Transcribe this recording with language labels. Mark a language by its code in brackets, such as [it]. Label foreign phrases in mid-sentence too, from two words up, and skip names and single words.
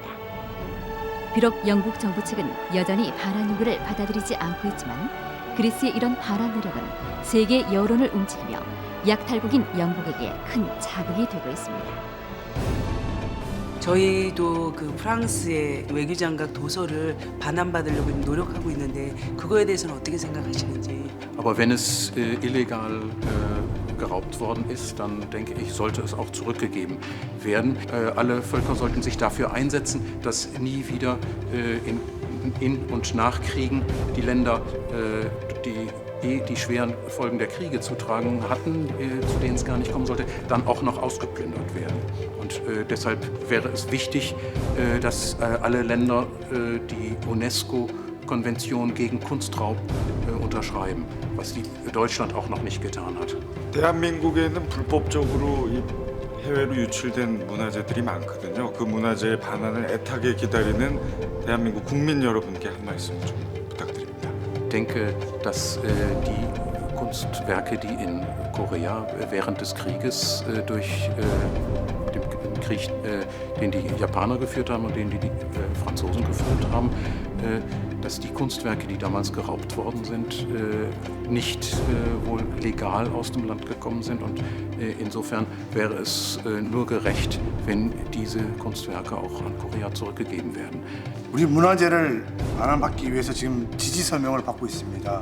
[ko] 비록 영국 정부 측은 여전히 반환 요구를 받아들이지 않고 있지만 그리스의 이런 반환 노력은 세계 여론을 움직이며 약탈국인 영국에게 큰 자극이 되고 있습니다. 저희도 그 프랑스의 외교장관 도서를 반환받으려고 노력하고 있는데 그거에 대해서는 어떻게 생각하시는지. [de] Aber wenn es illegal geraubt worden ist, dann denke ich, sollte es auch zurückgegeben werden. Alle Völker sollten sich dafür einsetzen, dass nie wieder in und nach Kriegen die Länder, die schweren Folgen der Kriege zu tragen hatten, zu denen es gar nicht kommen sollte, dann auch noch ausgeplündert werden. Und deshalb wäre es wichtig, dass alle Länder die UNESCO-Konvention gegen Kunstraub unterschreiben, was Deutschland auch noch nicht getan hat. [ko] 대한민국에는 불법적으로 이 해외로 유출된 문화재들이 많거든요. 그 문화재의 반환을 애타게 기다리는 대한민국 국민 여러분께 한 말씀 좀 부탁드립니다. [de] Ich denke, dass die Kunstwerke, die in Korea während des Krieges durch den Krieg, den die Japaner geführt haben und den die Franzosen geführt haben, dass die Kunstwerke, die damals geraubt worden sind, nicht wohl legal aus dem Land gekommen sind. Und insofern wäre es nur gerecht, wenn diese Kunstwerke auch an Korea zurückgegeben werden. [ko] 우리 문화재를 반환받기 위해서 지금 지지 서명을 받고 있습니다.